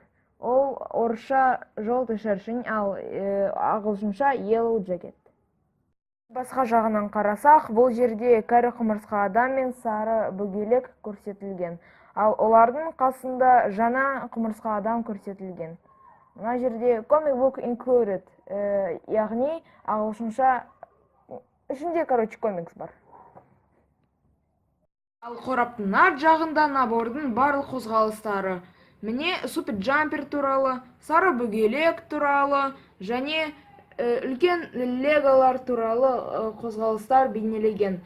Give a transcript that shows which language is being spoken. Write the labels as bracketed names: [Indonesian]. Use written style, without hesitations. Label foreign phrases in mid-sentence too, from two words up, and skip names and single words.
[Kazakh] Ол орысша [Russian] желтый шершень, [Kazakh] ал ағылшынша [English] yellow jacket. [Kazakh] Басқа жағынан қарасақ, бұл жерде кәрі құмырсқа адам мен сары бөгелек көрсетілген. Ал олардың қасында жаңа құмырсқа адам көрсетілген. Мына жерде [English] comic book included, [Kazakh] яғни ағылшынша ішінде, комикс бар. Ал қораптың арт жағында набордың барлық қозғалыстары. Міне супер джампер туралы, сары бөгелек туралы және үлкен леголар туралы қозғалыстар бейнелеген.